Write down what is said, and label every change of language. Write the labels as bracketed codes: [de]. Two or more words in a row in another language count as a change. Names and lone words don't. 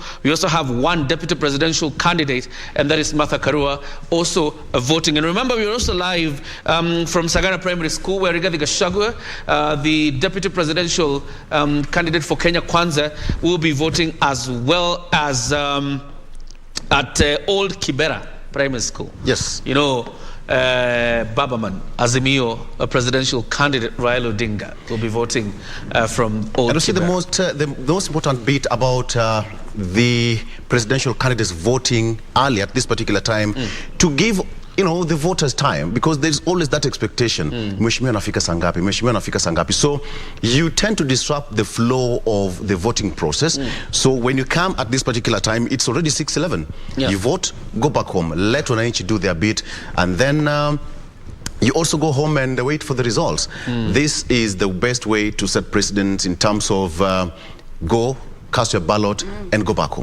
[en] We also have one Deputy Presidential candidate, and that is Martha Karua, also voting. And remember, we are also live from Sagana Primary School, where Rigathi Gachagua, the Deputy Presidential candidate for Kenya Kwanza, will be voting, as well as at Old Kibera Primary School. Yes. Babaman, Azimio, a presidential candidate, Raila Odinga, will be voting from Old And see the most important bit about the presidential candidates voting early at this particular time, to give the voters time, because there's always that expectation, [sw] Mheshimiwa anafika sangapi, Mheshimiwa anafika sangapi. [en] So you tend to disrupt the flow of the voting process. So when you come at this particular time, it's already 6:11. You vote, go back home, let wananchi do their bit, and then you also go home and wait for the results. This is the best way to set precedents in terms of go, cast your ballot, and go back home.